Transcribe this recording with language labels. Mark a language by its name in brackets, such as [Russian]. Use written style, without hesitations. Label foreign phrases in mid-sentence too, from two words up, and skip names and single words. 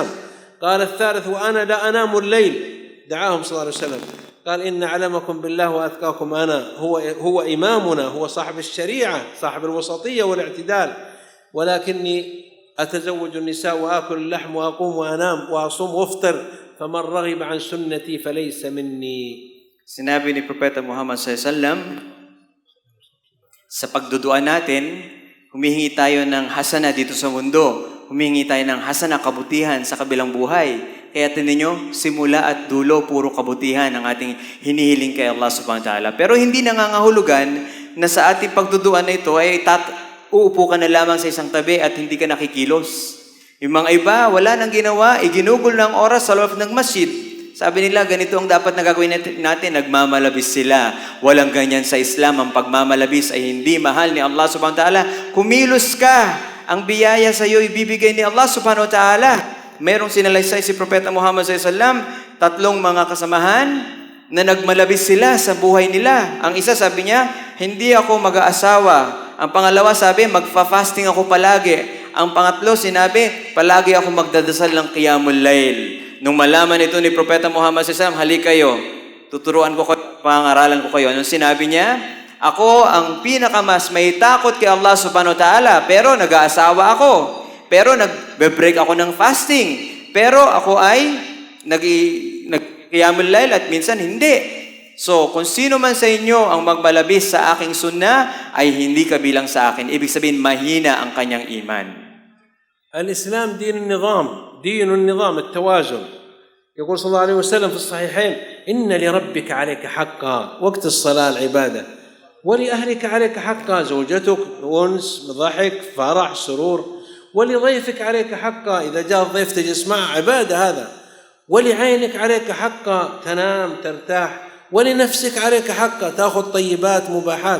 [Arabic] قال الثالث وأنا لا أنام الليل. دعاهم صلى الله عليه وسلم قال إن أعلمكم بالله وأتقاكم أنا، هو إمامنا، هو صاحب الشريعة، صاحب الوسطية والاعتدال، ولكني أتزوج النساء وآكل اللحم وأقوم وأنام وأصوم وأفطر، فمن رغب عن سنتي فليس مني. [Filipino] Sinabi ni Propeta Muhammad SAW, sa pagduduan natin, humihingi tayo ng hasana dito sa mundo. Humihingi tayo ng hasana, kabutihan sa kabilang buhay. Kaya tininyo, simula at dulo, puro kabutihan ang ating hinihiling kay Allah [Arabic] سبحانه وتعالى. [Filipino] Pero hindi nangangahulugan na sa ating pagduduan na ito ay uupo ka na lamang sa isang tabi at hindi ka nakikilos. Yung mga iba, wala nang ginawa, iginugol ng oras sa loob ng masjid. Sabi nila, ganito ang dapat na gagawin natin, nagmamalabis sila. Walang ganyan sa Islam, ang pagmamalabis ay hindi mahal ni Allah [Arabic] سبحانه وتعالى. [Filipino] Kumilos ka, ang biyaya sa iyo ibibigay ni Allah [Arabic] سبحانه وتعالى. [Filipino] Merong sinalaysay si Propeta Muhammad SAW, 3 mga kasamahan na nagmalabis sila sa buhay nila. Ang isa sabi niya, hindi ako mag-aasawa. Ang pangalawa sabi, magfa-fasting ako palagi. Ang pangatlo sinabi, palagi ako magdadasal ng [Arabic] قيام الليل. [Filipino] Nung malaman ito ni Propeta Muhammad SAW, halik kayo, tuturuan ko kayo, pangaralan ko kayo. Anong sinabi niya? Ako ang pinakamas may takot kay Allah [Arabic] سبحانه وتعالى, [Filipino] pero nag-aasawa ako. Pero nag-break ako ng fasting. Pero ako ay nag- [Arabic] قيام الليل [Filipino] at minsan hindi. So, kung sino man sa inyo ang magbalabis sa aking sunnah, ay hindi kabilang sa akin. Ibig sabihin, mahina ang kanyang iman. [Arabic] الإسلام دين النظام التوازن. يقول صلى الله عليه وسلم في الصحيحين إن لربك عليك حقا وقت الصلاة العبادة، ولأهلك عليك حقا زوجتك أنس ضحك فرح سرور، ولضيفك عليك حقا إذا جاء الضيف تجلس معه عبادة هذا، ولعينك عليك حقا تنام ترتاح، ولنفسك عليك حقا تأخذ طيبات مباحات.